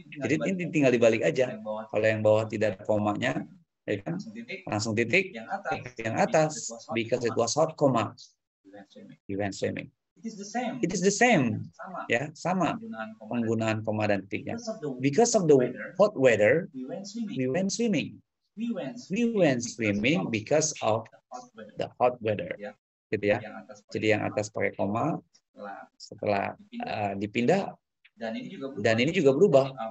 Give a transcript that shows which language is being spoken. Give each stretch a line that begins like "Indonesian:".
Indonesian: Jadi ini tinggal dibalik aja. Kalau yang bawah tidak ada komanya, ya kan? Langsung titik. Yang atas,
English: because it was hot, koma. We went swimming. It is the same.
Indonesian: Ya, sama penggunaan koma dan titiknya.
English: Because of the hot weather, we went swimming. We went swimming because of the hot weather.
Indonesian: Gitu ya. Jadi yang atas pakai koma, setelah dipindah, dan ini juga berubah.